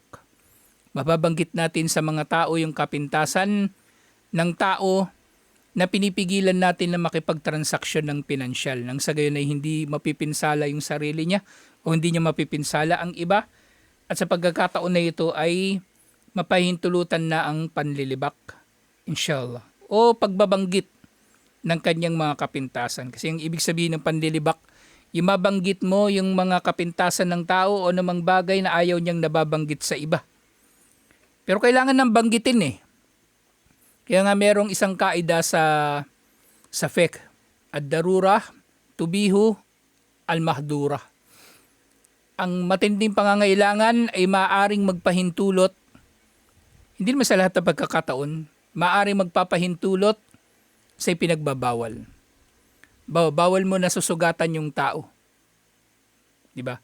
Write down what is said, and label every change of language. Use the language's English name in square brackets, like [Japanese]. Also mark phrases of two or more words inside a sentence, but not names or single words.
[Filipino] Mababanggit natin sa mga tao yung kapintasan ng tao na pinipigilan natin na makipagtransaksyon ng pinansyal nang sa gayon ay hindi mapipinsala yung sarili niya o hindi niya mapipinsala ang iba at sa pagkakataon na ito ay mapahintulutan na ang panlilibak inshallah o pagbabanggit ng kanyang mga kapintasan. Kasi yung ibig sabihin ng panlilibak, yung mabanggit mo yung mga kapintasan ng tao o namang bagay na ayaw niyang nababanggit sa iba. Pero kailangan nang banggitin eh. Kaya nga merong isang kaida sa fiqh, [Arabic] الضرورة تبيح المحظورة. [Filipino] Ang matinding pangangailangan ay maaaring magpahintulot, hindi naman sa lahat ng pagkakataon, maaaring magpapahintulot sa ipinagbabawal. Bawal mo na susugatan yung tao. Diba?